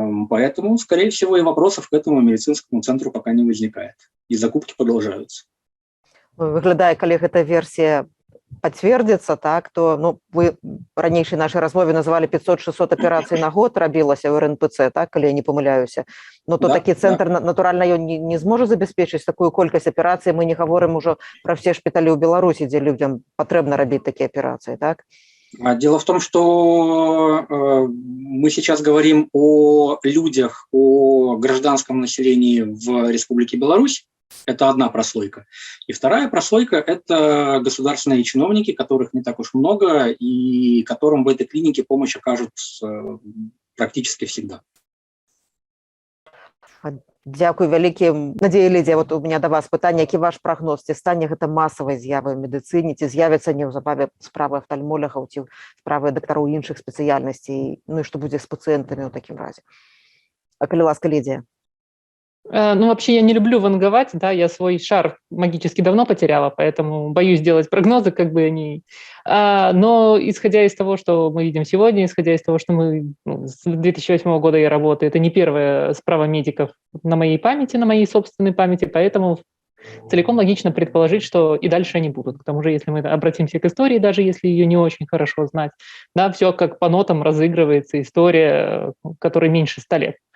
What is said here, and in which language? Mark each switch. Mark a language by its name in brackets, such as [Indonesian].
[Russian] Поэтому, скорее всего, и вопросов к этому медицинскому центру пока не возникает. И закупки продолжаются. [Belarusian] Выглядае, калі гэта версія пацвердзіцца, так, то ну, вы ранейшай нашай размове называлі 500-600 аперацый на год рабілася ў РНПЦ, так, калі я не памыляюся. Но то такі цэнтр, натуральна, ён не зможа забяспечыць такую колькасць аперацый. Мы не гаворым ужо пра все шпіталі ў Беларусі, дзе людзям патрэбна рабіць такія аперацыі, так? [Russian] Дело в том, что мы сейчас говорим о людях, о гражданском населении в Республике Беларусь. Это одна прослойка. И вторая прослойка – это государственные чиновники, которых не так уж много, и которым в этой клинике помощь окажут практически всегда. [Belarusian] Дзякуй вялікі. Надзея Лідзія, вот [Russian] у меня [Belarusian] да вас пытанне, які ваш прагноз, ці стане гэта масавай з'явай у медыцыне, ці з'явяцца неўзабаве справы афтальмолягаў, ці справы дактароў іншых спецыяльнасцей, ну і што будзе з пацыентамі ў такім разе? А калі ласка, Лідзія. [Russian] Ну, вообще я не люблю ванговать, да, я свой шар магически давно потеряла, поэтому боюсь делать прогнозы, как бы они... Но исходя из того, что мы видим сегодня, исходя из того, что мы с 2008 года я работаю, это не первая [Belarusian] справа [Russian] медиков на моей памяти, на моей собственной памяти, поэтому целиком логично предположить, что и дальше они будут. К тому же, если мы обратимся к истории, даже если ее не очень хорошо знать, да, все как по нотам разыгрывается история, которой меньше 100 лет.